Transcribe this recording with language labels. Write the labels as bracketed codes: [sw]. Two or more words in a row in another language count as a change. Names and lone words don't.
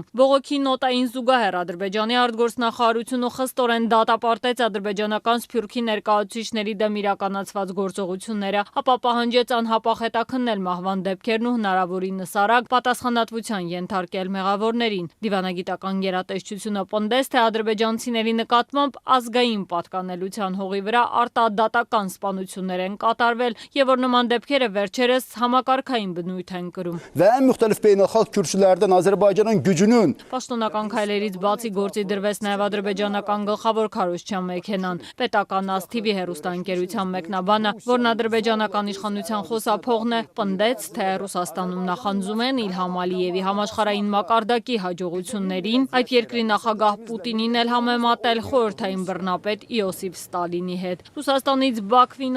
[hy] Բողոքի նոտային զուգահեռ Ադրբեջանի արտգործնախարարությունը խստորեն դատապարտեց ադրբեջանական Սփյուռքի ներկայացուցիչների դեմ իրականացված գործողությունները, ապա պահանջեց անհապաղ հետաքննել մահվան դեպքերն ու հնարավորինս արագ պատասխանատվության ենթարկել մեղավորներին։ Դիվանագիտական գերատեսչությունը պնդեց, թե ադրբեջանցիների նկատմամբ ազգային պատկանելության հողի վրա արտադատական սպանություններ են կատարվել եւ որ նման դեպքերը վերջերս համակարգային բնույթ են կրում։ [az] Və ən müxtəlif beynəlxalq kürsülərdən Azərbaycanın gücünün [hy] Պաշտոնական քայլերից բացի գործի դրվեց նաև ադրբեջանական գլխավոր քարոզչության մեքենան։ Պետական ASTV հեռուստաընկերության մեկնաբանը, որն ադրբեջանական իշխանության խոսափողն է, պնդեց, թե Ռուսաստանում նախանձում են Իլհամ Ալիևի համաշխարհային մակարդակի հաջողություններին, այդ երկրի նախագահ Պուտինին էլ համեմատել խորհրդային բռնապետ Իոսիֆ Ստալինի հետ։ Ռուսաստանից Բաքվին